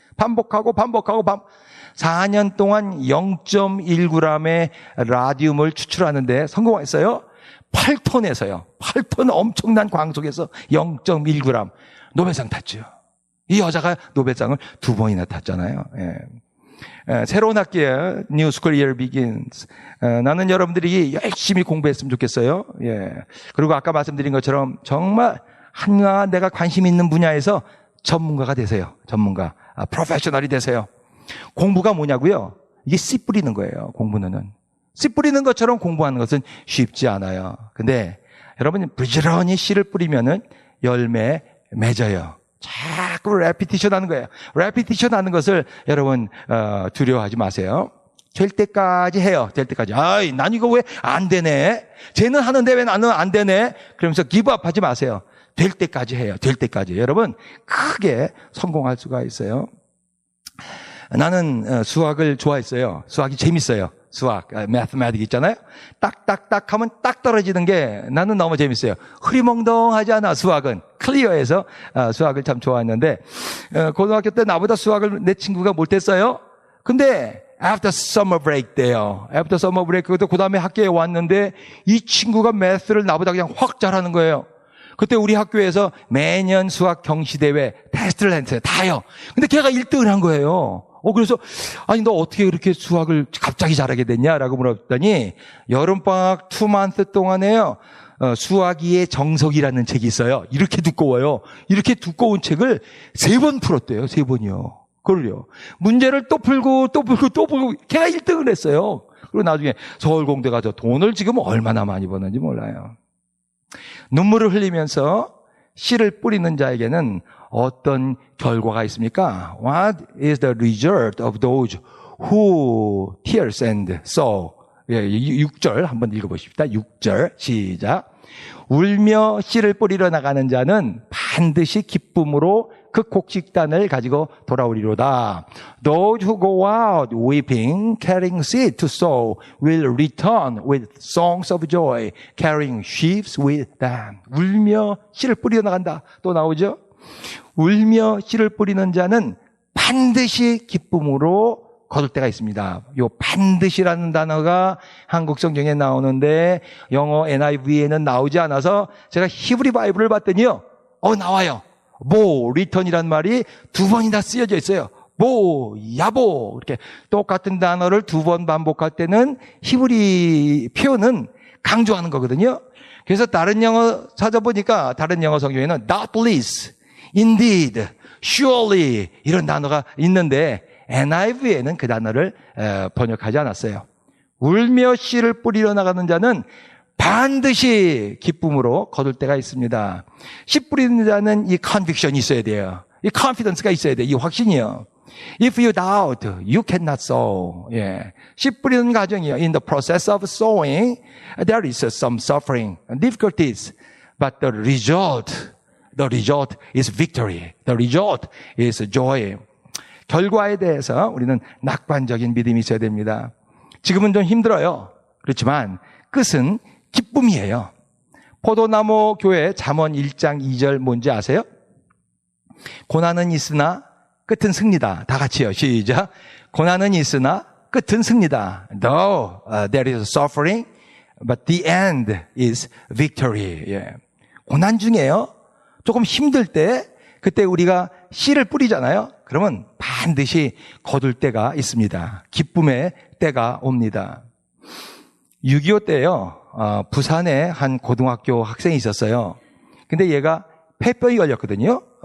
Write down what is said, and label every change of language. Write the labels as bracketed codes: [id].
[ko] 반복하고 4년 동안 0.1g의 라디움을 추출하는데 성공했어요. 8톤에서요. 8톤 엄청난 광석에서 0.1g. 노벨상 탔죠. 이 여자가 노벨상을 2번이나 탔잖아요. 새로운 학기에 [en] New School Year Begins. [ko] 나는 여러분들이 열심히 공부했으면 좋겠어요. 그리고 아까 말씀드린 것처럼 정말 한가 내가 관심 있는 분야에서 전문가가 되세요. 전문가. 프로페셔널이 되세요. 공부가 뭐냐고요? 이게 씨 뿌리는 거예요. 공부는. 씨 뿌리는 것처럼 공부하는 것은 쉽지 않아요. 근데 여러분 부지런히 씨를 뿌리면은 열매 맺어요. 자꾸 레피티션 하는 거예요. 레피티션 하는 것을 여러분 두려워하지 마세요. 될 때까지 해요. 될 때까지. 난 이거 왜 안 되네? 쟤는 하는데 왜 나는 안 되네? 그러면서 기브업하지 마세요. 될 때까지 해요. 될 때까지. 여러분 크게 성공할 수가 있어요. 나는 수학을 좋아했어요. 수학이 재밌어요. 수학, mathematics 있잖아요. 딱딱딱 하면 딱 떨어지는 게 나는 너무 재밌어요. 흐리멍덩하지 않아, 수학은. 클리어해서 수학을 참 좋아했는데 고등학교 때 나보다 수학을 내 친구가 못했어요. 근데 [en] after summer break [ko] 때요. [en] after summer break [ko] 그 다음에 학교에 왔는데 이 친구가 매스를 나보다 그냥 확 잘하는 거예요. 그때 우리 학교에서 매년 수학 경시대회 테스트를 했어요. 다요. 근데 걔가 1등을 한 거예요. 그래서 아니 너 어떻게 그렇게 수학을 갑자기 잘하게 됐냐라고 물었더니 여름방학 2month 동안에요. 수학이의 정석이라는 책이 있어요. 이렇게 두꺼워요. 이렇게 두꺼운 책을 3번 풀었대요. 3번이요. 그걸요. 문제를 또 풀고 걔가 1등을 했어요. 그리고 나중에 서울공대 가서 돈을 지금 얼마나 많이 버는지 몰라요. 눈물을 흘리면서 씨를 뿌리는 자에게는 어떤 결과가 있습니까? [en] What is the result of those who tears and sow? [ko] 6절 한번 읽어보십시다. 6절 시작. 울며 씨를 뿌리러 나가는 자는 반드시 기쁨으로 그 곡식단을 가지고 돌아오리로다. [en] Those who go out weeping, carrying seed to sow, will return with songs of joy, carrying sheaves with them. [ko] 울며 씨를 뿌리러 나간다. 또 나오죠? 울며 씨를 뿌리는 자는 반드시 기쁨으로 거둘 때가 있습니다. 요 반드시라는 단어가 한국 성경에 나오는데 영어 NIV에는 나오지 않아서 제가 히브리 바이블을 봤더니요. 나와요. 리턴이란 말이 두 번이나 쓰여져 있어요. 야보 이렇게 똑같은 단어를 두 번 반복할 때는 히브리 표현은 강조하는 거거든요. 그래서 다른 영어 찾아보니까 다른 영어 성경에는 [en] doubtless, indeed, surely [ko] 이런 단어가 있는데 NIV에는 그 단어를 번역하지 않았어요. 울며 씨를 뿌리러 나가는 자는 반드시 기쁨으로 거둘 때가 있습니다. 씨 뿌리는 자는 이 conviction이 있어야 돼요. 이 confidence가 있어야 돼요. 이 확신이요. [en] If you doubt, you cannot sow. [ko] 예. 씨 뿌리는 과정이요. [en] In the process of sowing, there is some suffering, difficulties, but the result is victory. The result is joy. [ko] 결과에 대해서 우리는 낙관적인 믿음이 있어야 됩니다. 지금은 좀 힘들어요. 그렇지만 끝은 기쁨이에요. 포도나무 교회 잠언 1장 2절 뭔지 아세요? 고난은 있으나 끝은 승리다. 다 같이요. 시작. 고난은 있으나 끝은 승리다. [en] Though there is suffering, but the end is victory. [ko] 예. 고난 중에요. 조금 힘들 때 그때 우리가 씨를 뿌리잖아요. 그러면 반드시 거둘 때가 있습니다. 기쁨의 때가 옵니다. 6.25 때요. 부산에 한 고등학교 학생이 있었어요. 근데 얘가 폐병이 걸렸거든요.